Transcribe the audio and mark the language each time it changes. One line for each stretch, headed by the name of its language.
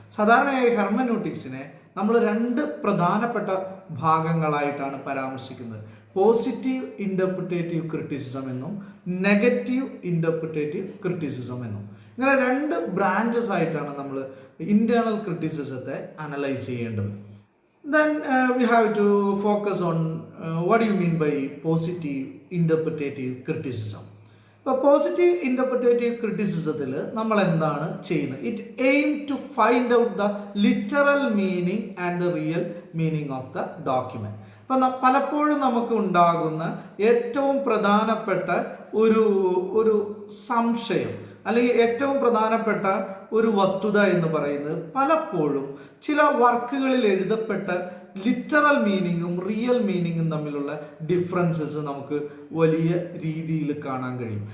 Malayalam: സാധാരണയായി ഹെർമനൂട്ടിക്സിനെ നമ്മൾ 2 പ്രധാനപ്പെട്ട ഭാഗങ്ങളായിട്ടാണ് പരാമർശിക്കുന്നത്. പോസിറ്റീവ് ഇന്റർപ്രിറ്റേറ്റീവ് ക്രിറ്റിസിസം എന്നും നെഗറ്റീവ് ഇന്റർപ്രിറ്റേറ്റീവ് ക്രിറ്റിസിസം എന്നും. ഇങ്ങനെ 2 ബ്രാഞ്ചസ് ആയിട്ടാണ് നമ്മൾ ഇന്റേണൽ ക്രിറ്റിസിസത്തെ അനലൈസ് ചെയ്യേണ്ടത്.
English: Then we have to focus on what do you mean by positive interpretative criticism.
Malayalam: ഇപ്പോൾ പോസിറ്റീവ് ഇന്റർപ്രിറ്റേറ്റീവ് ക്രിറ്റിസിസത്തിൽ നമ്മൾ എന്താണ് ചെയ്യുന്നത്?
English: It aim to find out the literal meaning and the real meaning of the document.
Malayalam: അപ്പം പലപ്പോഴും നമുക്ക് ഉണ്ടാകുന്ന ഏറ്റവും പ്രധാനപ്പെട്ട ഒരു സംശയം അല്ലെങ്കിൽ ഏറ്റവും പ്രധാനപ്പെട്ട ഒരു വസ്തുത എന്ന് പറയുന്നത് പലപ്പോഴും ചില വർക്കുകളിൽ എഴുതപ്പെട്ട ലിറ്ററൽ മീനിങ്ങും റിയൽ മീനിങ്ങും തമ്മിലുള്ള ഡിഫറൻസസ് നമുക്ക് വലിയ രീതിയിൽ കാണാൻ കഴിയും.